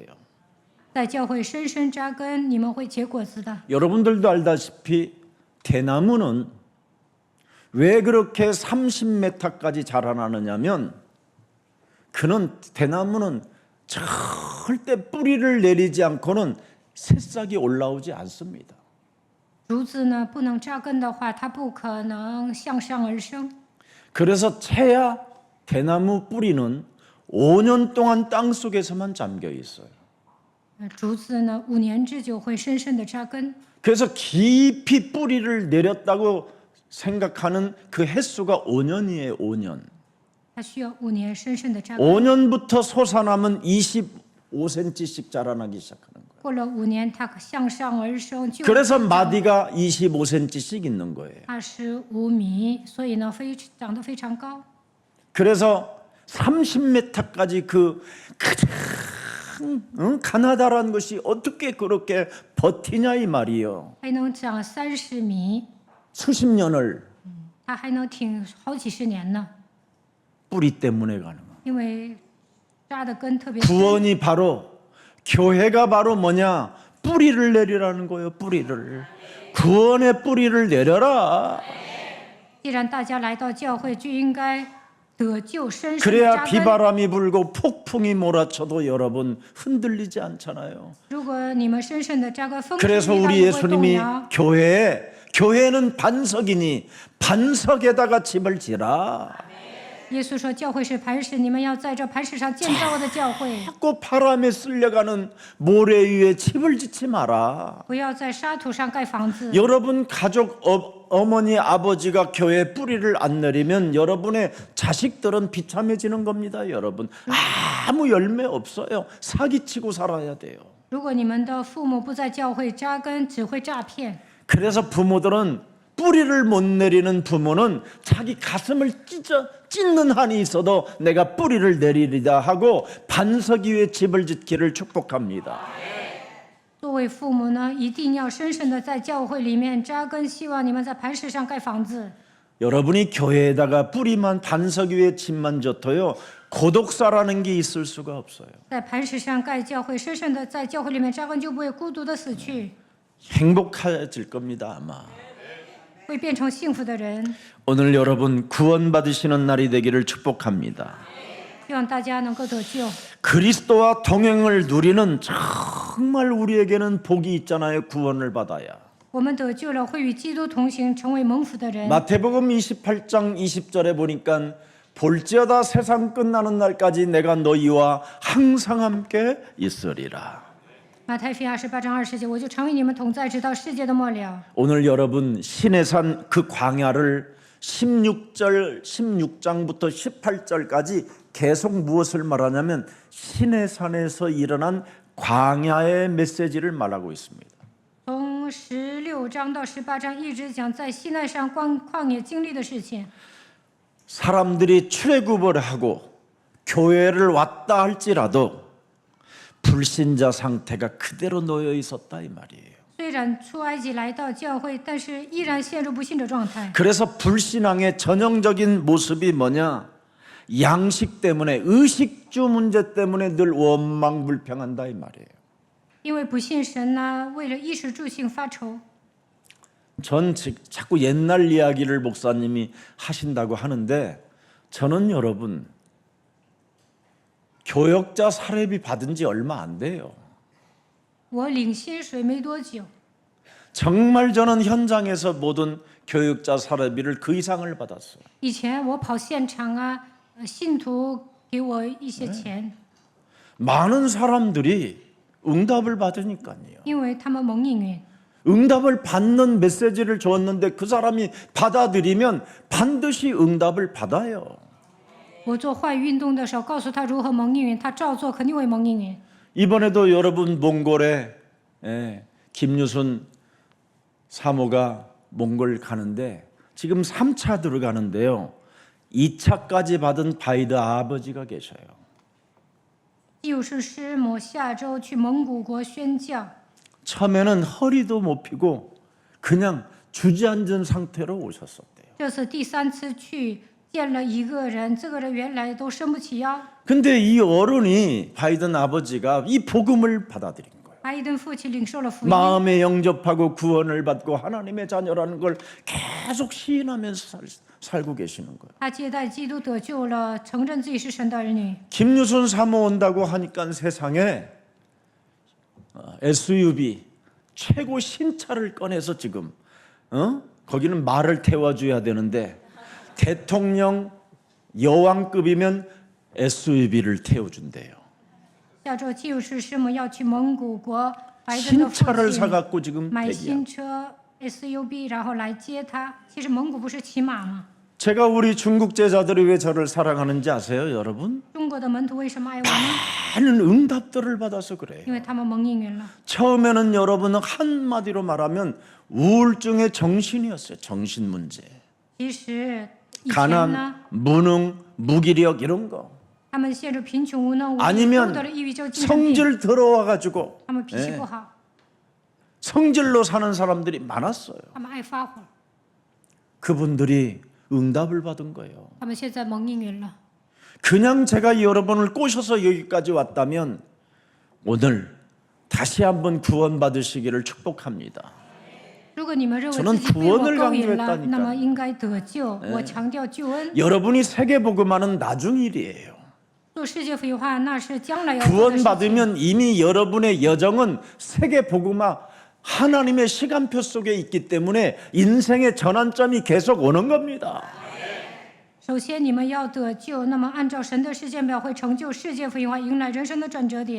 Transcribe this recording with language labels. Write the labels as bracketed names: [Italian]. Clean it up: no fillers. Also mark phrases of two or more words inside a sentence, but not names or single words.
[Chinese] 在教会深深扎根，你们会结果子的。 [Korean] 여러분들도 알다시피 대나무는 왜 그렇게 30m까지 자라나느냐면 그는 대나무는 절대 뿌리를 내리지 않고는 새싹이 올라오지 않습니다. [Chinese] 竹子呢，不能扎根的话，它不可能向上而生。 [Korean] 그래서 채야 대나무 뿌리는 5년 동안 땅 속에서만 잠겨 있어요. [Chinese] 竹子呢，5年之久会深深的扎根。 [Korean] 그래서 깊이 뿌리를 내렸다고 생각하는 그 횟수가 5년이에요. 5년. [Chinese] 它需要5年深深的扎根。 [Korean] 5년부터 솟아나면 25cm씩 자라나기 시작하는 거예요. [Chinese] 过了5年，它向上而生，就 [Korean] 그래서 마디가 25cm씩 있는 거예요. [Chinese] 25 米，所以呢，长得非常高。 [Korean] 그래서 30m까지 그 가나다라는 것이 어떻게 그렇게 버티냐 이 말이에요. [Chinese] 还能长30米， [Korean] 수십 년을 [Chinese] 它还能挺好几十年呢， [Korean] 뿌리 때문에 가는 거예요. [Chinese] 因为扎的根特别深。 [Korean] 구원이 바로 교회가 바로 뭐냐? 뿌리를 내리라는 거예요. 뿌리를. 구원의 뿌리를 내려라. [Chinese] 既然大家来到教会，就应该得救，深深的 [Korean] 그래야 [Chinese] 扎根。 [Korean] 비바람이 불고 폭풍이 몰아쳐도 여러분 흔들리지 않잖아요. [Chinese] 如果你们深深的扎根，风 [Korean] 그래서 [Chinese] 吹雨打 [Korean] 우리 [Chinese] 也不会动 [Korean] 예수님이 [Chinese] 摇。 [Korean] 교회는 반석이니 반석에다가 집을 지라. [Chinese] 耶稣说，教会是磐石，你们要在这磐石上建造我的教会， [Korean] 자꾸 바람에 쓸려가는 모래 위에 집을 짓지 마라. [Chinese] 不要在沙土上盖房子。 [Korean] 여러분 가족 어머니 아버지가 교회에 뿌리를 안 내리면 여러분의 자식들은 비참해지는 겁니다. 여러분 아무 열매 없어요. 사기치고 살아야 돼요. [Chinese] 如果你们的父母不在教会扎根，只会诈骗。 [Korean] 그래서 부모들은 뿌리를 못 내리는 부모는 자기 가슴을 찢는 한이 있어도 내가 뿌리를 내리리다 하고 반석 위에 집을 짓기를 축복합니다. [Chinese] 作为父母呢，一定要深深的在教会里面扎根，希望你们在磐石上盖房子。 [Korean] 여러분이 교회에다가 뿌리만 반석 위에 집만 져도요 고독사라는 게 있을 수가 없어요. [Chinese] 在磐石上盖教会，深深的在教会里面扎根，就不会孤独的死去， [Korean] 행복해질 겁니다 아마. [Chinese] 会变成幸福的人。 [Korean] 오늘 여러분 구원받으시는 날이 되기를 축복합니다. [Chinese] 希望大家能够得救。 [Korean] 그리스도와 동행을 누리는 정말 우리에게는 복이 있잖아요. 구원을 받아야. [Chinese] 我们得救了，会与基督同行，成为蒙福的人。 [Korean] 마태복음 28장 20절에 보니까 볼지어다 세상 끝나는 날까지 내가 너희와 항상 함께 있으리라. [Chinese] 马太福音28章20节，我就常与你们同在，直到世界的末了。 [Korean] 오늘 여러분 시내산 그 광야를 16장부터 18절까지 계속 무엇을 말하냐면 시내산에서 일어난 광야의 메시지를 말하고 있습니다. [Chinese] 从16章到18章一直讲在西奈山旷野经历的事情。 [Korean] 사람들이 출애굽을 하고 교회를 왔다 할지라도 불신자 상태가 그대로 놓여 있었다 이 말이에요. [Chinese] 虽虽然出埃及来到教会，但是依然陷入不信的状态。 [Korean] 그래서 불신앙의 전형적인 모습이 뭐냐? 양식 때문에, 의식주 문제 때문에 늘 원망불평한다 이 말이에요. [Chinese] 因为不信神呢，为了衣食住行发愁。 [Korean] 전 자꾸 옛날 이야기를 목사님이 하신다고 하는데 저는 여러분 교역자 사례비 받은 지 얼마 안 돼요. [Chinese] 我领薪水没多久， [Korean] 정말 저는 현장에서 모든 교역자 사례비를 그 이상을 받았어요. [Chinese] 以前我跑现场啊，信徒给我一些钱， [Korean] 많은 사람들이 응답을 받으니까요. [Chinese] 因为他们蒙应允。 [Korean] 응답을 받는 메시지를 줬는데 그 사람이 받아들이면 반드시 응답을 받아요. [Chinese] 我做坏运动的时候，告诉他如何蒙应允，他照做，肯定会蒙应允。 [Korean] 이번에도 여러분 몽골에 김유순 사모가 몽골 가는데 지금 3차 들어가는데요. 2차까지 받은 바이드 아버지가 계셔요. [Chinese] 就是师母下周去蒙古国宣教， [Korean] 처음에는 허리도 못 펴고 그냥 주저앉은 상태로 오셨었대요. [Chinese] 这次第3次去见了一个人，这个人原来都伸不起腰。 [Korean] 근데 이 어른이 바이든 아버지가 이 복음을 받아들인 거예요. [Chinese] 바이든 父亲领受了福音， [Korean] 마음에 영접하고 구원을 받고 하나님의 자녀라는 걸 계속 시인하면서 살고 계시는 거예요. [Chinese] 他接待基督得救了，承认自己是神的儿女。 [Korean] 김유순 사모 온다고 하니까 세상에 SUV 최고 신차를 꺼내서 지금 거기는 말을 태워줘야 되는데 대통령 여왕급이면 SUV를 태워준대요. [Chinese] 下周就是师母要去蒙古国，拜登的父 [Korean] 신차를 [Chinese] 亲 [Korean] 사갖고 지금 [Chinese] 买 [Korean] 대기야. [Chinese] 新车 SUV， 然后来接他。其实蒙古不是骑马吗？ [Korean] 제가 우리 중국 제자들이 왜 저를 사랑하는지 아세요, 여러분? [Chinese] 中国的门徒为什么爱我呢？ [Korean] 많은 응답들을 받아서 그래요. [Chinese] 因为他们蒙应允了。 [Korean] 처음에는 여러분은 한마디로 말하면 우울증의 정신이었어요. 정신 문제. [Chinese] 其实以前呢， [Korean] 가난, 무능, 무기력 이런 거. [Chinese] 他们陷入贫穷无能无力， [Korean] 아니면 [Chinese] 得了抑郁症、精神病， [Korean] 성질 더러워가지고 [Chinese] 他们脾气不好， [Korean] 성질로 사는 사람들이 많았어요. [Chinese] 他们爱发火， [Korean] 그분들이 응답을 받은 거예요. [Chinese] 他们现在蒙应允了。 [Korean] 그냥 제가 여러분을 꼬셔서 여기까지 왔다면 오늘 다시 한번 구원받으시기를 축복합니다. [Chinese] 如果你们认为 [Korean] 저는 [Chinese] 自己被我 [Korean] 구원을 [Chinese] 勾引了， [Korean] 강조했다니까요. [Chinese] 那么应该得救。我强调救恩， [Korean] 여러분이 세계복음화는 나중 일이에요. [Chinese] 做世界福音化那是将来要做的事情。 [Korean] 구원받으면 이미 여러분의 여정은 세계복음화 하나님의 시간표 속에 있기 때문에 인생의 전환점이 계속 오는 겁니다. [Chinese] 首先你们要得救，那么按照神的时间表会成就世界福音化，迎来人生的转折点。